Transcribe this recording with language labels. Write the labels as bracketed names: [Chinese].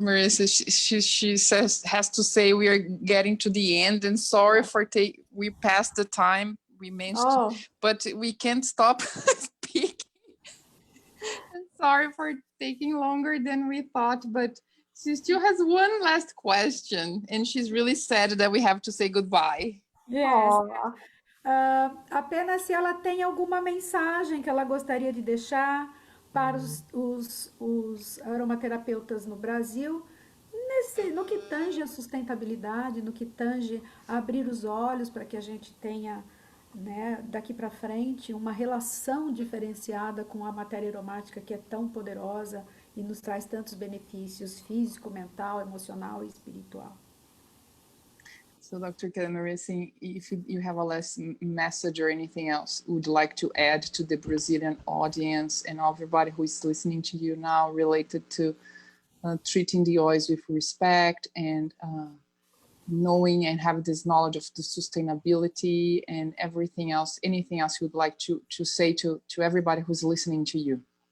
[English] Marissa, she says has to say we are getting to the end, and sorry for we passed the time we managed, oh, but we can't stop speaking. Sorry for taking longer than we thought, but she still has one last question, and she's really sad that we have to say goodbye. Yes. oh. [Portuguese] Apenas se ela tem alguma mensagem que ela gostaria de deixar para os aromaterapeutas no Brasil, no que tange a sustentabilidade, no que tange a abrir os olhos para que a gente tenha, né, daqui para frente, uma relação diferenciada com a matéria aromática que é tão poderosa e nos traz tantos benefícios físico, mental, emocional e espiritual. [English] So, Dr. Kelly, if you have a last message or anything else would like to add to the Brazilian audience and everybody who is listening to you now related to treating the oils with respect and knowing and have this knowledge of the sustainability and everything else, anything else you would like to say to everybody who's listening to you?